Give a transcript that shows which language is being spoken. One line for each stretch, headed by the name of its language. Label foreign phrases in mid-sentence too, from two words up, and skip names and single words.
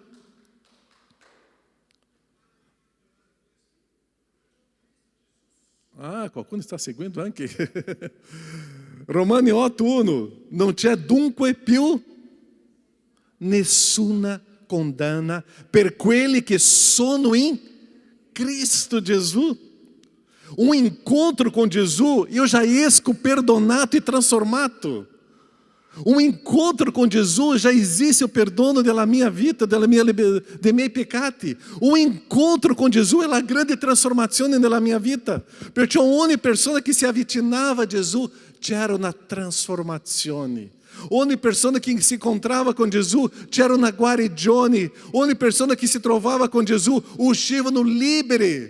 Italian: Ah, qualcuno sta seguendo anche. Romani 8:1, non c'è dunque più nessuna condanna per quelli che sono in Cristo Gesù.
Portuguese: Um encontro com Jesus, eu já
Italian: esco perdonato e transformato.
Portuguese: Um encontro com Jesus, já existe o perdono
Italian: della mia vita, dei miei peccati.
Portuguese: Um encontro com Jesus é a grande
Italian: transformazione nella mia vita. Perciò ogni persona che si avvicinava a Gesù c'era una trasformazione. Ogni persona che si incontrava con Gesù c'era una guarigione. Ogni persona che si trovava con Gesù uscivano liberi.